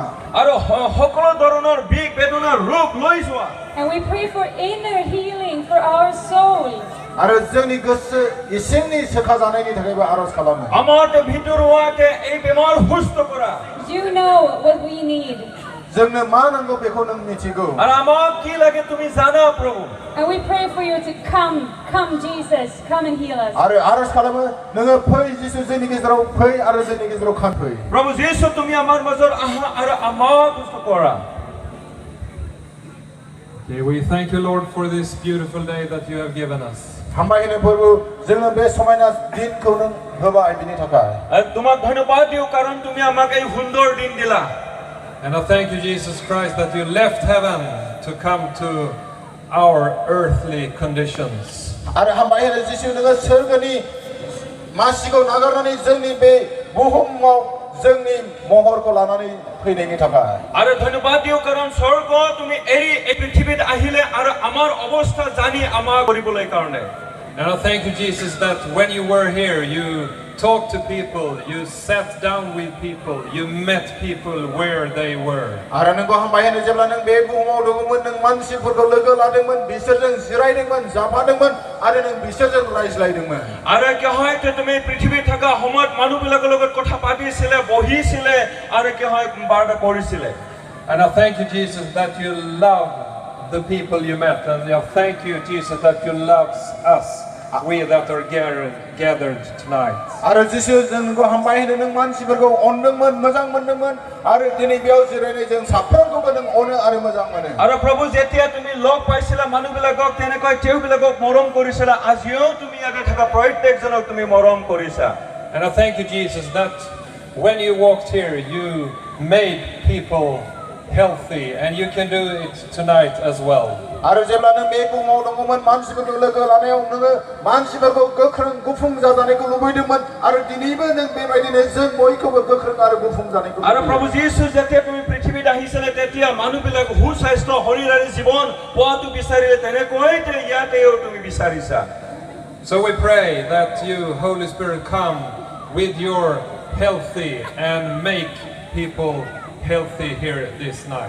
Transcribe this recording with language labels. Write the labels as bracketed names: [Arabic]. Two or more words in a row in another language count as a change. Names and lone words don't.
[Assamese] আৰু সকলো ধৰণৰ বিষ বেদনা ৰোগ লৈ যোৱা [English] And we pray for inner healing for our soul. [Bodo] आरो जोंनि गोसो इसिंनि सोखा जानायनि थाखायबो आरज खालामो [Assamese] আমাৰ ভিতৰুৱাকে এই বেমাৰ সুস্থ কৰা [English] You know what we need. [Bodo] जोंनो मा नांगौ बेखौ नों मिथिगौ [Assamese] আৰু আমাক কি লাগে তুমি জানা প্ৰভু [English] And we pray for you to come Jesus, come and heal us. [Bodo] आरो आरज खालामो नोङो फै जिसु जोंनि गेजेराव फै आरो जोंनि गेजेराव खानफै [Assamese] প্ৰভু যীশু তুমি আমাৰ মাজত আহা আৰু আমাক সুস্থ কৰা [English] Okay, we thank you, Lord, for this beautiful day that you have given us. [Bodo] हामबाय होनो प्रभु जोंनो बे समायना दिनखौ नों होबाय बिनि थाखाय [Assamese] আৰু তোমাক ধন্যবাদ দিও কাৰণ তুমি আমাক এই সুন্দৰ দিন দিলা [English] And I thank you, Jesus Christ, that you left heaven to come to our earthly conditions. [Bodo] आरो हामबाय होनो जिसु नोङो सोरगोनि मासिखौ नागारनानै जोंनि बे बुहुमाव जोंनि महरखौ लानानै फैनायनि थाखाय [Assamese] আৰু ধন্যবাদ দিও কাৰণ স্বৰ্গ তুমি এৰি এই পৃথিৱীত আহিলে আৰু আমাৰ অৱস্থা জানি আমাক কৰিবলৈ কাৰণে [English] And I thank you, Jesus, that when you were here, you talked to people, you sat down with people, you met people where they were. [Bodo] आरो नोंखौ हामबाय होनो जेब्ला नों बे बुहुमाव दङमोन नों मानसिफोरखौ लोगो लादोंमोन बिसोरजों जिरायदोंमोन जाफादोंमन आरो नों बिसोरजों रायज्लायदोंमन [Assamese] আৰু কি হয় তুমি পৃথিৱীত থকা সময়ত মানুহবিলাকৰ লগত কথা পাতিছিলে বহিছিলে আৰু কি হয় বাৰ্তা কৰিছিলে [English] And I thank you, Jesus, that you love the people you met. And I thank you, Jesus, that you love us, we that are gathered tonight. [Bodo] आरो जिसु जों नोंखौ हामबाय होनो नों मानसिफोरखौ अनदोंमोन मोजां मोनदोंमन आरो दिनै बेयाव जिरायनाय जों साफ्रोमखौबो नों अनो आरो मोजां मोनो [Assamese] আৰু প্ৰভু যেতিয়া তুমি লগ পাইছিলা মানুহবিলাকক তেনেকৈ তেওঁবিলাকক মৰম কৰিছিলা আজিও তুমি ইয়াতে থকা প্ৰত্যেকজনক তুমি মৰম কৰিছা [English] And I thank you, Jesus, that when you walked here, you made people healthy, and you can do it tonight as well. [Bodo] आरो जेब्ला नों बे बुहुमाव दङमोन मानसिफोरखौ लोगो लानायाव नोङो मानसिफोरखौ गोख्रों गुफुं जाजानायखौ लुबैदोंमन आरो दिनैबो नों बेबायदिनो जों बयखौबो गोख्रों आरो गुफुं जानायखौ [Assamese] আৰু প্ৰভু যীশু যেতিয়া তুমি পৃথিৱীত আহিছিলে তেতিয়া মানুহবিলাক সুস্বাস্থ্য শৰীৰাৰী জীৱন পোৱাটো বিচাৰিলে তেনেকৈ ইয়াতেও তুমি বিচাৰিছা [English] So we pray that you, Holy Spirit, come with your healthy and make people healthy here this night.